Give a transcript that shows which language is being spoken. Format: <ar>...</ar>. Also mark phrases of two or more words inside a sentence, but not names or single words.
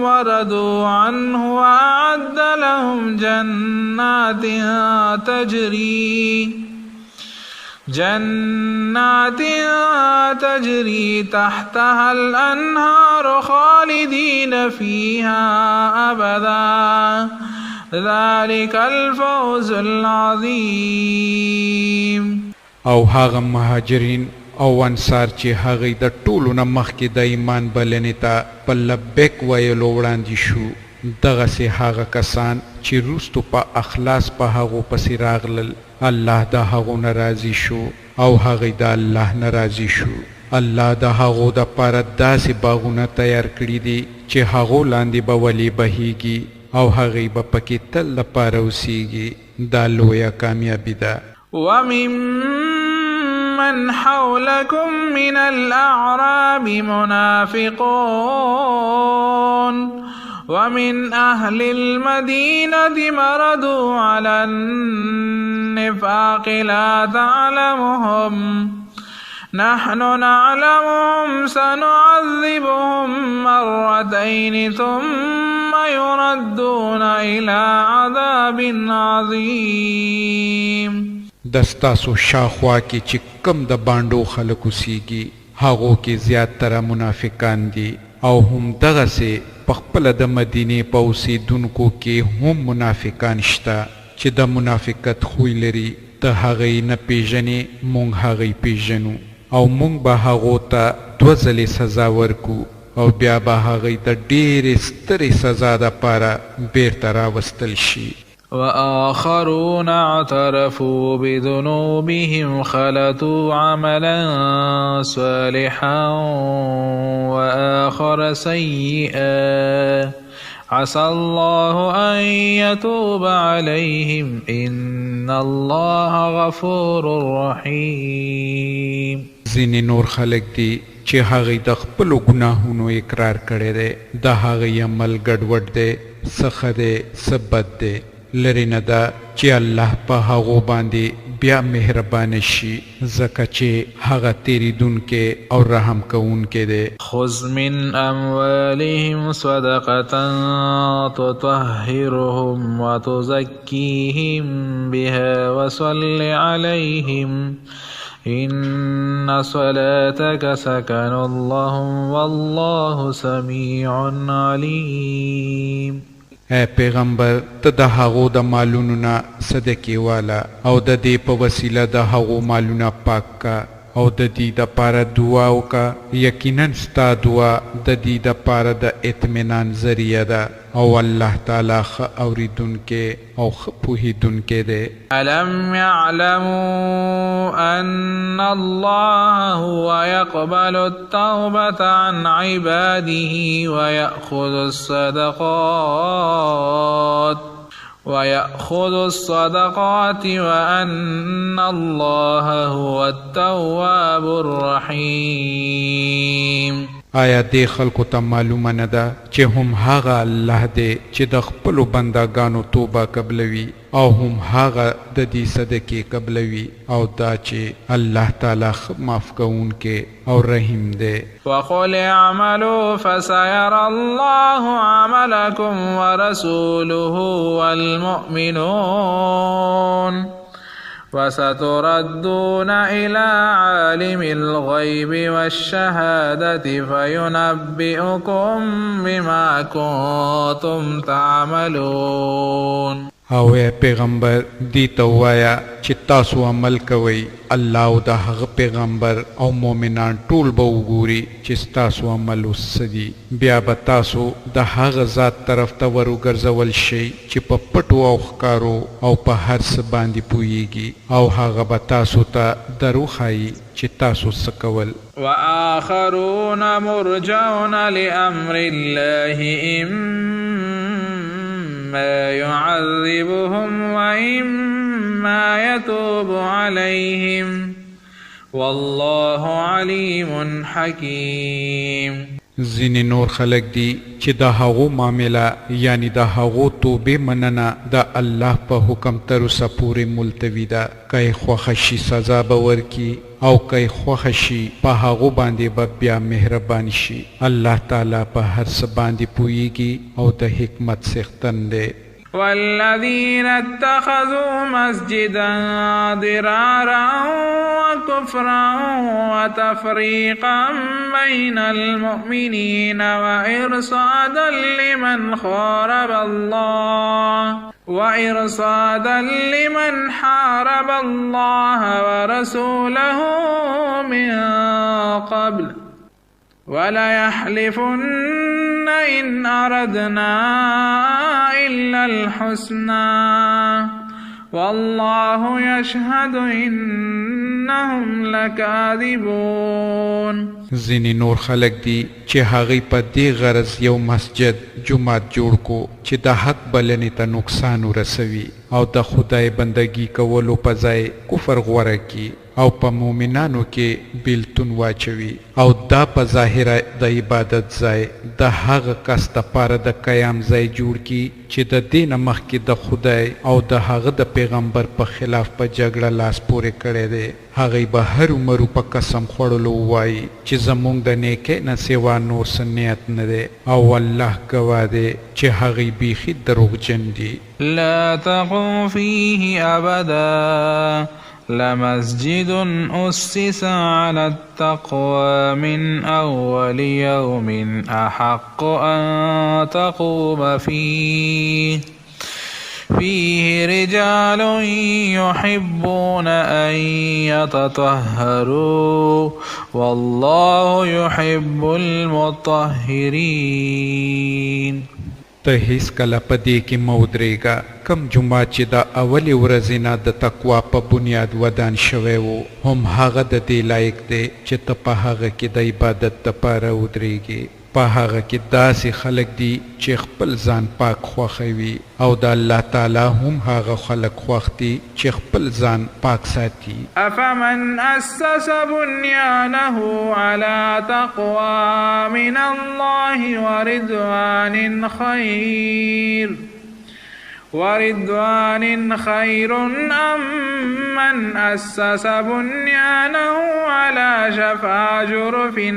<ar>ورضوا عنه وأعد لهم جنات جنات تجري تحتها الأنهار خالدين فيها أبدا ذلك الفوز العظيم.</ar> <ps>او هاغه مهاجرین او انصار چې هغه د ټولو نه مخکې د ایمان بلنې ته په لبیک ویلو وړاندې شو، دغسې هغه کسان چې وروستو په اخلاص په هغو پسې راغلل، الله د هغو نه راضي شو او هغوی د الله نه راضي شو. الله د هغو دپاره داسې باغونه تیار کړي دي چې هغو لاندې به ولې بهیږي او هغوی به پکې تل لپاره اوسیږي. دا لویه کامیابي ده.</ps> <ar>ومن حولكم من الأعراب منافقون ومن أهل المدينة مردوا على النفاق لا تعلمهم نحن نعلمهم سنعذبهم مرتين ثم يردون إلى عذاب عظيم.</ar> <ps>دستاسو شاخوا کې چې کم د بانډو خلک اوسیږي هغو کې زیاتره منافقان دي او هم دغسې پخپله د مدینې په اوسېدونکو کې هم منافقان شته چې د منافقت خوی لري. ته هغوی نه پیژنې، موږ هغوی پیژنو او موږ به هغو ته 2 ځلې سزا ورکو او بیا به هغوی د ډېرې سترې سزا دپاره بیرته راوستل شي.</ps> <ar>وآخرون اعترفوا بذنوبهم خلطوا عملا صالحا وآخر سيئا عسى الله أن يتوب عليهم إن الله غفور رحيم.</ar> <ps>ځینې نور خلک دي چې هغوی د خپلو ګناهونو اقرار کړی دی، د هغوی عمل ګډوډ دی، څه ښه دی څه بد دی. لرې نه ده چې الله په هغو باندې بیا مهربانه شي، ځکه چې هغه تیریدونکی او رحم کوونکی دی.</ps> <ar>خذ من اموالهم صدقة تطهرهم وتزكيهم بها وصل عليهم إن صلاتك سكن لهم والله سميع عليم.</ar> <ps>اے پیغمبر، ته د هغو د مالونو نه صدقې والا او د دې په وسیله د هغو مالونه پاک کا او د دې دپاره دعا وکړه. یقینا ستا دعا د دې دپاره د اطمینان ذریعه ده او الله تعالی ښه اورېدونکی او ښه پوهېدونکی دی.</ps> <ar>ألم يعلموا أن الله هو يقبل التوبة عن عباده ويأخذ الصدقات وأن الله هو التواب الرحيم.</ar> <ps>آیا دې خلکو ته معلومه نه ده چې هم هغه الله دی چې د خپلو بندګانو توبه قبلوي او هم هغه د دې صدقې قبلوي او دا چې الله تعالی معاف کوونکی او رحیم دی.</ps> <ar>وقل اعملوا فسيرى الله عملكم ورسوله والمؤمنون وستردون إلى عالم الغيب والشهادة فينبئكم بما كنتم تعملون.</ar> <ps>او اے پیغمبر دی ته ووایه چې تاسو عمل کوئ، الله او د هغه پیغمبر او مؤمنان ټول به وګوري چې ستاسو عمل اوس څه دي، بیا به تاسو د هغه ذات طرف ته ور وګرځول شئ چې په پټو او ښکارو او په هر څه باندې پوهیږي او هغه به تاسو ته دروښایي چې تاسو څه کول.</ps> <ar>وآخرون مرجون لأمر الله إما يعذبهم وإما يتوب عليهم والله عليم حكيم.</ar> <ps>ځینې نور خلک دي چې د هغو معامله یعنی د هغو توبې مننه د الله په حکم تر اوسه پورې ملتوي ده. که یې خوښه شي سزا به ورکړي او که یې خوښه شي په هغو باندې به بیا مهربان شي. الله تعالی په هر څه باندې پوهیږي او د حکمت څښتن دی.</ps> <ar>والذين اتخذوا مسجدا ضرارا وكفرا وتفريقا بين المؤمنين وإرصادا لمن حارب الله ورسوله من قبل وليحلفن إن أردنا إلا الحسنى والله يشهد إنهم لكاذبون.</ar> <ps>ځینې نور خلک دي چې هغوی په دې غرض یو مسجد جومات جوړ کو چې د حق بلنې ته نقصان ورسوي او د خدای بندگی کولو په ځای کفر غوره کی او په مؤمنانو کې بیلتون واچوي او دا په ظاهره د عبادت ځای د هغه کس دپاره د قیام ځای جوړ کی چې د دې نه مخکې د خدای او د هغه د پیغمبر په خلاف په جګړه لاس پورې کړی دی. هغوی به هرومرو په قسم خوړلو ووایي چې زموږ د نیکۍ نه سوا نور څه نیت نه دی او الله ګواه دی چې هغوی بیخي دروغجن دي.</ps> <ar>لا تقم فيه أبدا لمسجد أسس على التقوى من أول يوم أحق أن تقوم فيه رجال يحبون أن يتطهروا والله يحب المطهرين.</ar> <ps>ته هیڅ کله په دې کې مه ودرېږه کم جومات چې د اولې ورځې نه د تقوا په بنیاد ودان شوی و هم هغه د دې لایق دی چې ته په هغه کې د عبادت دپاره ودرېږې. په هغه کې داسې خلک دي چې خپل ځان پاک خوښوي او د الله تعالی هم هغه خلک خوښ دي چې خپل ځان پاک ساتي.</ps> <ar>أفمن أسس بنيانه على تقوى من الله ورضوان خير أم من أسس بنيانه على شفا جرف</ar>